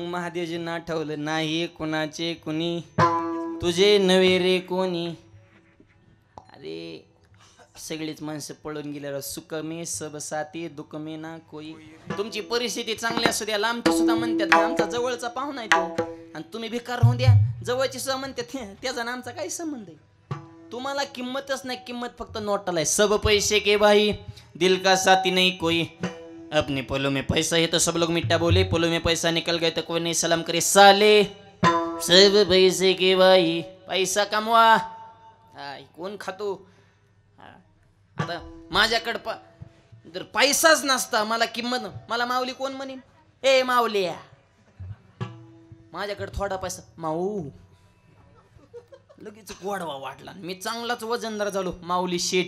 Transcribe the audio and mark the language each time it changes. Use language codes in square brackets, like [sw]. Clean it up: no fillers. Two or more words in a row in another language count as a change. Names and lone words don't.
[mr] महादेवजींना आठवलं नाही कुणाचे कुणी तुझे नवे रे कोणी. अरे सगळीच माणसं पळून गेल्यावर [hi] सुख मे सब साथी दुःख मे ना कोई. [mr] तुमची परिस्थिती चांगली असू द्या लांबची सुद्धा म्हणतात आमचा जवळचा पाहुणा आहे तो, आणि तुम्ही भिकार होऊन द्या जवळची सुद्धा म्हणतात त्याचा ना आमचा काही संबंध आहे. तुम्हाला किंमतच नाही, किंमत फक्त नोटाला आहे. [hi] सब पैसे के भाई दिल का साथी नहीं कोई, अपने पलों में पैसा है तो सब लोग मिट्टा बोले, पलों में पैसा निकल गए तो कोई नहीं सलाम करे साले. सब पैसे के भाई [mr] पैसा कमवा. कोण खातो. आता माझ्याकडं जर पैसाच नसता मला किंमत, मला माऊली कोण म्हणेन ए माऊलिया. माझ्याकडे थोडा पैसा माऊ लगेच गोडवा वाटला, मी चांगलाच वजनदार झालो माऊली शेठ.